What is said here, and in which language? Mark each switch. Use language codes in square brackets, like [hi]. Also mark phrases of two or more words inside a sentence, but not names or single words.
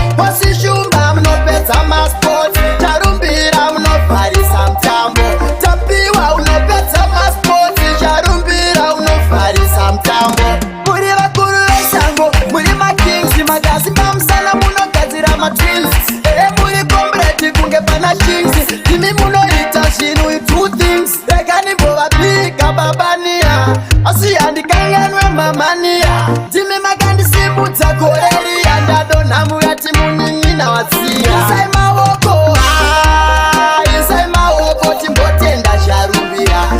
[sn] Bosi shumba, munopedza masports, charumbira, munovharisa mutambo. Tapiwa, unopedza masports, charumbira, unovharisa mutambo. Muri vakuru vesango, muri makings, magazi pamusana, munogadzira matwins. Ehe, muri comrade kunge pana kings, timi munoita zvinhu, [en] you do things. [sn] Rekani mbovapika babania, asi handikanganwe mamania. Timi makandisimudza gore riya, ndadonha murati munin'ina watsiya. Isai maoko, ah, isai maoko, timbotenda charumbira.